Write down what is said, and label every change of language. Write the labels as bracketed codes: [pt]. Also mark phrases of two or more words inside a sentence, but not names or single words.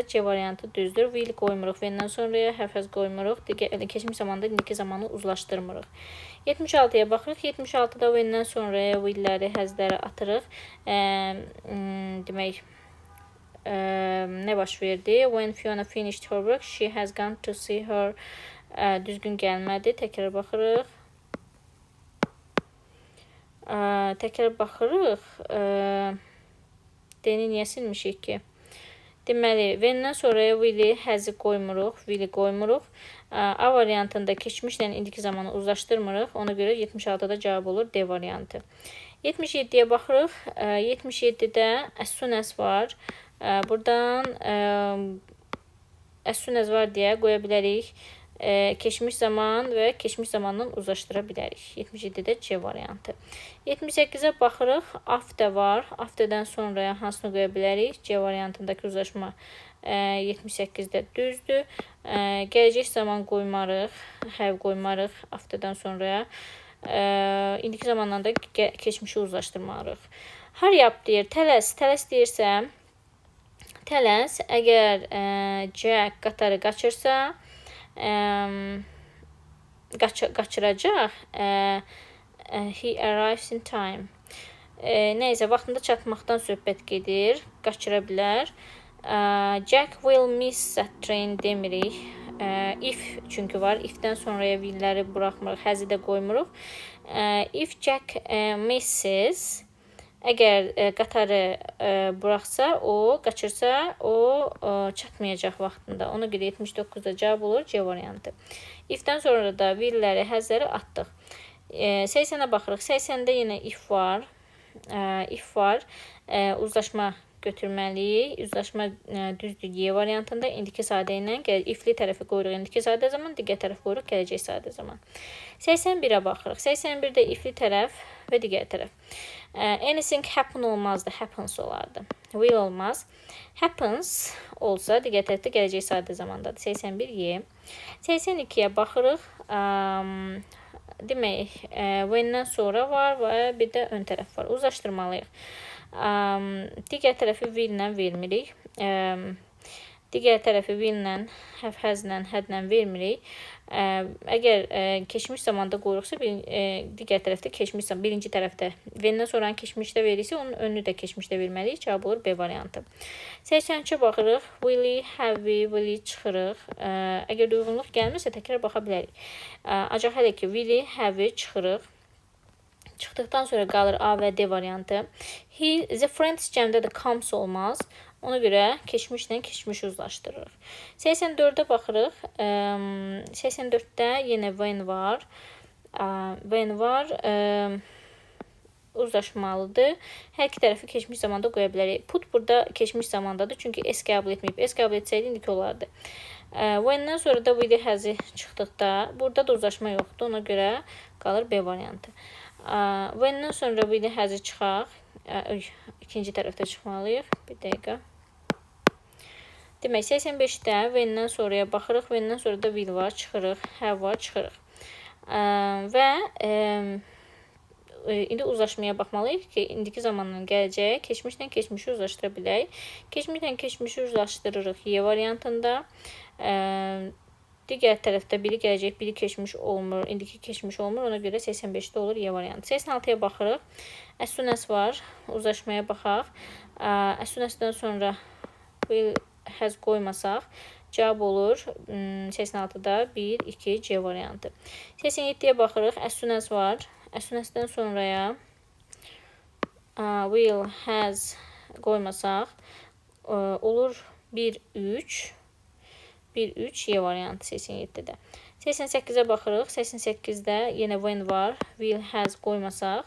[az] C variantı düzdür. Will qoymuruq V-dən sonraya, hərfəz qoymuruq. Keçmiş zamanda indiki zamanı uzlaşdırmırıq. 76-ya baxırıq. 76-da V-dən sonraya willləri, həzləri atırıq. Demək, nə baş verdi? [en] When Fiona finished her work, she has gone to see her. [az] Düzgün gəlmədi. Təkrar baxırıq. Təkrar baxırıq. D-ni niyə silmişik ki? Deməli, V-dən sonraya will-i, həzi qoymuruq, will-i qoymuruq. A variantında keçmişlə indiki zamanı uzlaşdırmırıq. Ona görə 76-da cavab olur D variantı. 77-yə baxırıq. 77-də [en] as soon as [az] var. Buradan [en] as soon as [az] var deyə qoya bilərik. Keçmiş zaman və keçmiş zamandan uzlaşdıra bilərik. 77-də C variantı. 78-ə baxırıq. After var. Afterdən sonraya hansını qoya bilərik? C variantındakı uzlaşma 78-də düzdür. Gələcək zaman qoymarıq. Have qoymarıq afterdən sonraya. İndiki zamandan da keçmişi uzlaşdırmarıq. [en] Hurry up [az] deyir. Tələs. Tələs deyirsə, tələs əgər Jack qatarı qaçırsa, qaçıracaq. [en] He arrives in time. [az] Nəysə, vaxtında çatmaqdan söhbət gedir. Qaçıra bilər. [en] Jack will miss that train demirik. [az] If çünki var. If-dən sonraya willləri buraxmırıq, has-i də qoymuruq. [en] If Jack misses, [az] əgər qatarı buraxsa, qaçırsa, o çatmayacaq vaxtında. Ona görə 79-da cavab olur C variantı. If-dən sonra da willləri, has-ləri atdıq. 80-ə baxırıq. 80-də yenə if var. If var. Uzlaşma götürməliyik. Uzlaşma düzdür Y variantında. İndiki sadə ilə ifli tərəfi qoyuruq indiki sadə zaman, digər tərəf qoyuruq gələcək sadə zaman. 81-ə baxırıq. 81-də ifli tərəf və digər tərəf. [en] Anything happen [az] olmazdı, happens olardı. Will olmaz. Happens olsa digər tərəfdə gələcək sadə zamandadır. 81Y. 82-yə baxırıq. Demək, when-dən sonra var və bir də ön tərəf var. Uzlaşdırmalıyıq. Digər tərəfi will-lə vermirik. Digər tərəfi will-lə, has-lə, had-lə vermirik. Əgər keçmiş zamanda qoyuruqsa, digər tərəfdə keçmiş zaman, birinci tərəfdə when-dən sonra keçmişdə verirsə, onun önünü də keçmişdə verməliyik. Cavab olur B variantı. 83-ə baxırıq. Will-i, have-i, will-i çıxırıq. Əgər uyğunluq gəlmirsə, təkrar baxa bilərik. Ancaq hələ ki, will-i, have-i çıxırıq. Çıxdıqdan sonra qalır A və D variantı. [en] The friends [az] cəmdə də comes olmaz. Ona görə keçmişlə keçmişi uzlaşdırırıq. 84-də baxırıq. 84-də yenə when var. When var. Uzlaşmalıdır. Hər iki tərəfi keçmiş zamanda qoya bilərik. Put burada keçmiş zamandadır. Çünki S qəbul etməyib. S qəbul etsəydi indiki olardı. When-dən sonra da will-i, has-i çıxdıqda burada da uzlaşma yoxdur. Ona görə qalır B variantı. When-dən sonra will-i, has-i çıxaq. İkinci tərəfdə çıxmalıyıq. Bir dəqiqə. Demək, 85-də when-dən sonraya baxırıq. When-dən sonra da will var, çıxırıq. Have var, çıxırıq. Və indi uzlaşmaya baxmalıyıq ki, indiki zamandan gələcək, keçmişlə keçmişi uzlaşdıra bilək. Keçmişlə keçmişi uzlaşdırırıq Y variantında. Digər tərəfdə biri gələcək, biri keçmiş olmur, indiki keçmiş olmur. Ona görə 85-də olur Y variantı. 86-ya baxırıq. [en] As soon as [az] var. Uzlaşmaya baxaq. [en] As soon as- [az] dən sonra will, has qoymasaq, cavab olur 86-da 1, 2, C variantı. 87-yə baxırıq. [en] As soon as [az] var. [en] As soon as- [az] dən sonraya will, has qoymasaq, olur 1, 3. 1, 3 Y variantı 87-də. 88-ə baxırıq. 88-də yenə when var. Will, has qoymasaq.